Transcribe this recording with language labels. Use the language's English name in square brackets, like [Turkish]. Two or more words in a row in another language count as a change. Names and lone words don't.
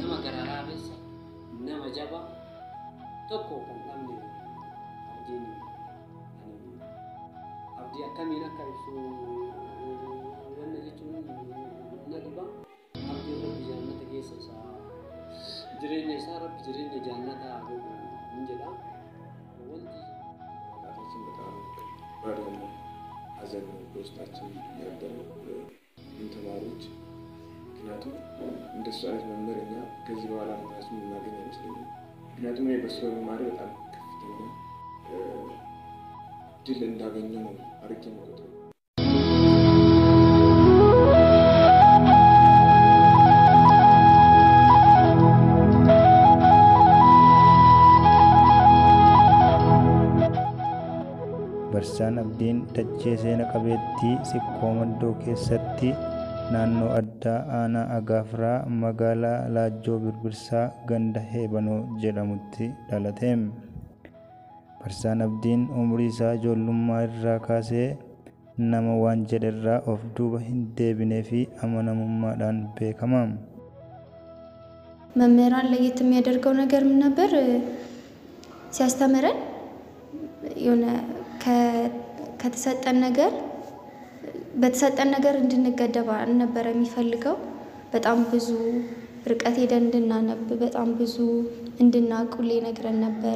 [Oromo] Nama garaa beessa nama jaba tokko kan dhabne Abdii akkamiin akka ibsu wanna jechuun na dhiba. Abdii rabbi jaannata keessa isaa jireenya isaa rabbi jireenya jaannataa godhu hin jedha. [Amharic] ማጣታችን በጣም ከባድ የሆነ ሐዘን በውስጣችን ያደረ ተማሪዎች ምክንያቱም እንደሱ አይነት መምህር እኛ ከዚህ በኋላ ምናምን እናገኝ አይመስለኝም። ምክንያቱም በሱ መማር በጣም ከፍተኛ ድል እንዳገኘው ነው አርጌ መቆጥረው። [Oromo] Barsiisaan Abdiin dachee seena qabeettii Siqqoo Maddoo keessatti naannoo addaa aanaa Agaafiraa magaalaa Laajjoo Birbirsaa ganda Heebanoo jedhamutti dhalate. Barsiisaan Abdiin umrii isaa ijoollummaa irraa kaasee nama waan jedherraa of duuba hin deebinee fi amanamummaadhaan beekama. [Amharic] መምህራን ለየት የሚያደርገው ነገር ምን ነበር? ሲያስተምረን የሆነ ከተሰጠን ነገር በተሰጠን ነገር እንድንገደብ ነበር የሚፈልገው። በጣም ብዙ ርቀት ሄደን እንድናነብ በጣም ብዙ እንድናቁል ይነግረን ነበር።